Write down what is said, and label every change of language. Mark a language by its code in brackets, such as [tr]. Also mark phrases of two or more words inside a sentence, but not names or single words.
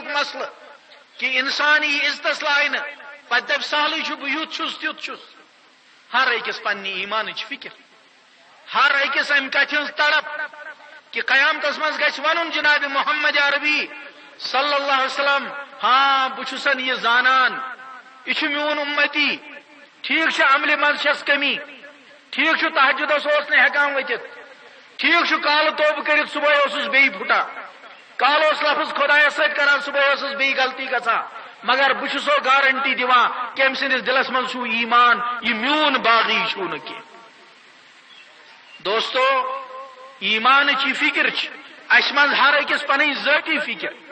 [ks] مسئلہ کہ انسان یہ عزتس لائن پتہ دپ سہلٕے چھُ بہٕ یُتھ چھُس تیُتھ چھُس ہر أکِس پننہِ ایمانٕچ فکر ہر أکِس امہِ کتھِ ہٕنٛز تڑپ کہ قیامتس مز گژھِ ونُن جناب محمد عربی [ar] صلی اللہ علیہ وسلم [ks] ہاں بہ چھُسن یہ زانان یہ چھ میون امتی ٹھیک چھ عملہِ منٛز چھس کمی ٹھیک چھ تہجدس اوس نہٕ ہیکان ؤتھِتھ ٹھیک چھ کالہٕ توبہٕ کٔرِتھ صبحٲے اوسُس بیٚیہِ پھُٹان کالہٕ اوس لفظ خۄدایس سۭتۍ کران صبحٲے ٲسٕس بیٚیہِ غلطی گژھان مگر بہ چھُسو گارنٹی دِوان کہ أمۍ سٕنٛدِس دلس منٛز چھُ ایمان یہ میون باغی چھُ نہٕ کینٛہہ دوستو ایمانٕچ یہ فکر چھ اس منٛز ہر أکِس پنٕنۍ ذٲتی فکر